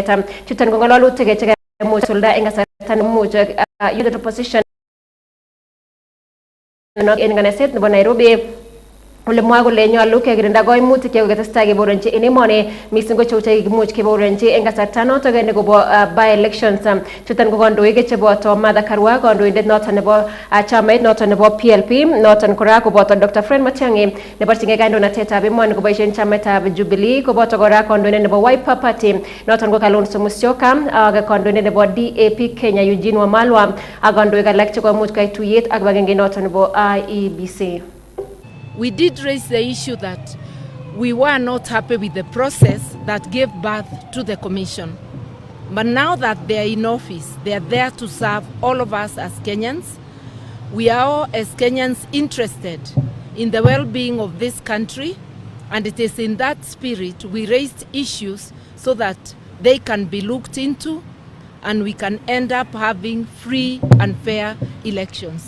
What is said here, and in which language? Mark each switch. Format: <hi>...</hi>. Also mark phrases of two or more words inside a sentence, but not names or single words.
<kln>Chuton ko ng'alalutik chekimuch kosulda en kasarta nemuch United Opposition en nganaset nebo Nairobi ole mwa kole nyolu kekirinda koimutik chekokitestai keboronji en emoni mising ko cheu chekimuch keboronji en kasarta noton nekobo by elections. Chuton ko kandoik cheboto Martha Karua, kandoindet noton nebo chamait noton nebo PLP, noton kora koboto Dr. Fred Matiang'i neborchingei kandoinatetab emoni koboisien chamaitab Jubilee, koboto kora kandoindet nebo Wiper Party noton ko Kalonzo Musyoka, ak kandoindet nebo DAP Kenya Eugene Wamalwa, ak kandoik alak chekomuch koyai tuyet ak kibagenge noton nebo IEBC.</kln> <en>We did raise the issue that we were not happy with the process that gave birth to the commission. But now that they are in office, they are there to serve all of us as Kenyans. We are all as Kenyans interested in the well-being of this country, and it is in that spirit we raised issues so that they can be looked into and we can end up having free and fair elections.</en>